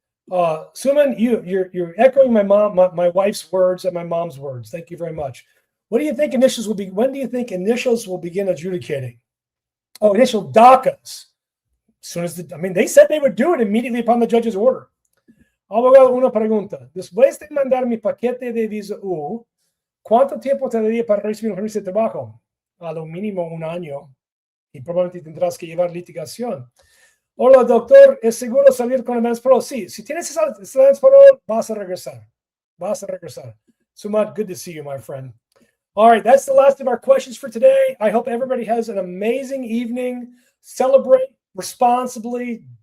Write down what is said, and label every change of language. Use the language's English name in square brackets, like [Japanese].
[English] Suman, you're echoing my wife's words and my mom's words. Thank you very much. What do you think initials will be? When do you think initials will begin adjudicating? Oh, initial DACAs. As soon as they said they would do it immediately upon the judge's order. [Spanish] Abogado, una pregunta. Después de mandar mi paquete de visa U, ¿cuánto tiempo tendría para recibir un permiso de trabajo? A lo mínimo 1 año. Y probablemente tendrás que llevar litigación. Hola, doctor. ¿Es seguro salir con Advance Parole? Sí. Si tienes Advance Parole, vas a regresar. [English] Sumad, good to see you, my friend. All right, that's the last of our questions for today. I hope everybody has an amazing evening. Celebrate responsibly.